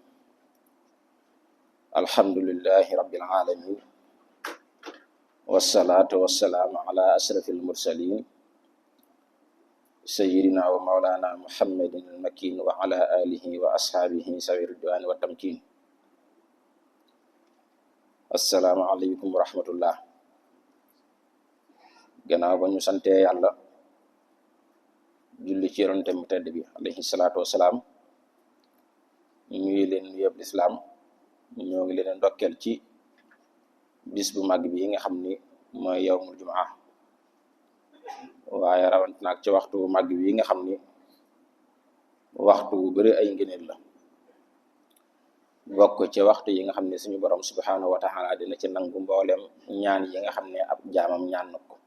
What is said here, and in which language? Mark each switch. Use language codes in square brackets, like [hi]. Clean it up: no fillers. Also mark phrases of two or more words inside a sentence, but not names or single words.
[ar] الحمد لله رب العالمين، والصلاة والسلام على أشرف المرسلين سيدنا ومولانا محمد المكين وعلى آله وأصحابه سوي الرضوان والتمكين. السلام عليكم ورحمة الله. [wo] gannaaw ba ñu sante yàlla julli ci yonent mu tedd bi [ar] عليه الصلاة والسلام, [wo] ñuy leen nuyoob lislaam. ñoo ngi leen ndokkeel ci bis bu màgg bi nga xam ni mooy [ar] يوم الجمعة, [wo] waaye rawant naag ci waxtu bu màgg bi nga xam ni waxtu bu bari ay ngëneel la, bokk ci waxtu yi nga xam ne suñu borom [ar] سبحانه وتعالى [wo] dina ci nangu mboolem ñaan yi nga xam ne ab jaamam ñaan na ko.